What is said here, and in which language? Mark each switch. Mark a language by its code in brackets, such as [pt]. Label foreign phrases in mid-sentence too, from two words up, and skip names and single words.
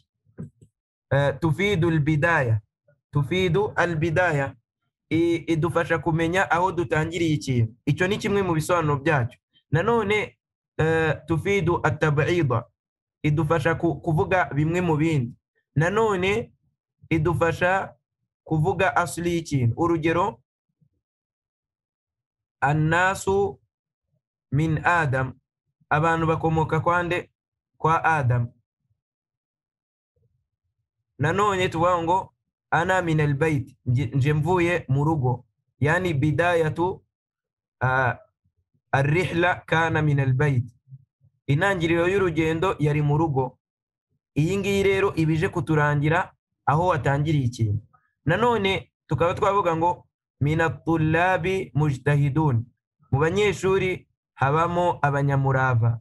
[ar] تفيد البداية تفيد البداية, [rw] idufasha kumenya aho dutangiriye ikintu. Icyo ni kimwe mu bisobanuro byacyo. Nanone [ar] تفيد التبعيض, [rw] idufasha kuvuga bimwe mu bindi. Nanone idufasha kuvuga asli y'ikintu. Urugero, [ar] الناس من آدم, [rw] abantu bakomoka kwande? Kwa Adam. Nanone tuvuga ngo [ar] أنا من البيت, [rw] nje mvuye mu rugo, [ar] يعني بداية الرحلة كان من البيت, [rw] intangiriro y'urugendo yari mu rugo. Iyi ngiyi rero ibije kuturangira aho watangiriye ikintu. Nanone tukaba twavuga ngo [ar] من الطلاب مجتهدون, [rw] mu banyeshuri habamo abanyamurava.